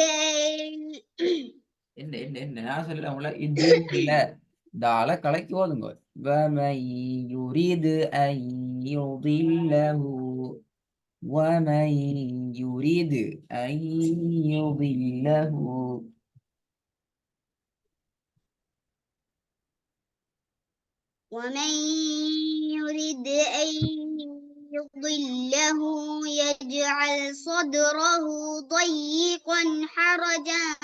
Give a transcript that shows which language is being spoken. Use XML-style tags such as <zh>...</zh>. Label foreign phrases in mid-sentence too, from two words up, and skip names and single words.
<ta>என்ன நான் சொல்ல இது இல்ல தால கலக்கி ஓதுங்க.</ta> <ar>وَمَن يُرِدْ أَن يُضِلَّهُ وَمَن يُرِدْ أَن يُضِلَّهُ ومن يرد أن يضله يجعل صدره ضيقا حرجا</ar>